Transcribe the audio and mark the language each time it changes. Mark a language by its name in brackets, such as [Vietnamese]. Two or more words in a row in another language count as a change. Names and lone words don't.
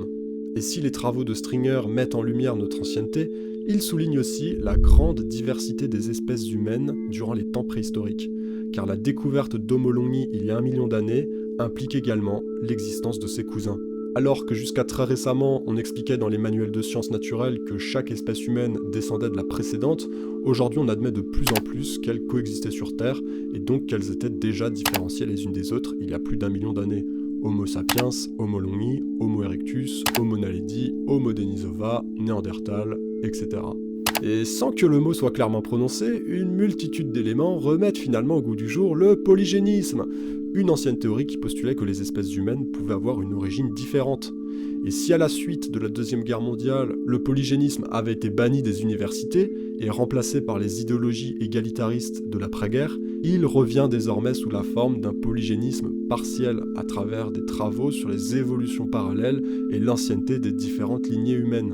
[French] Et si les travaux de Stringer mettent en lumière notre ancienneté, ils soulignent aussi la grande diversité des espèces humaines durant les temps préhistoriques, car la découverte d'Homo longi il y a 1 million d'années implique également l'existence de ses cousins. Alors que jusqu'à très récemment, on expliquait dans les manuels de sciences naturelles que chaque espèce humaine descendait de la précédente, aujourd'hui on admet de plus en plus qu'elles coexistaient sur Terre, et donc qu'elles étaient déjà différenciées les unes des autres il y a plus d'1 million d'années. Homo sapiens, Homo longi, Homo erectus, Homo naledi, Homo denisova, Néandertal, etc. Et sans que le mot soit clairement prononcé, une multitude d'éléments remettent finalement au goût du jour le polygénisme, une ancienne théorie qui postulait que les espèces humaines pouvaient avoir une origine différente. Et si à la suite de la Deuxième Guerre mondiale, le polygénisme avait été banni des universités et remplacé par les idéologies égalitaristes de l'après-guerre, il revient désormais sous la forme d'un polygénisme partiel à travers des travaux sur les évolutions parallèles et l'ancienneté des différentes lignées humaines.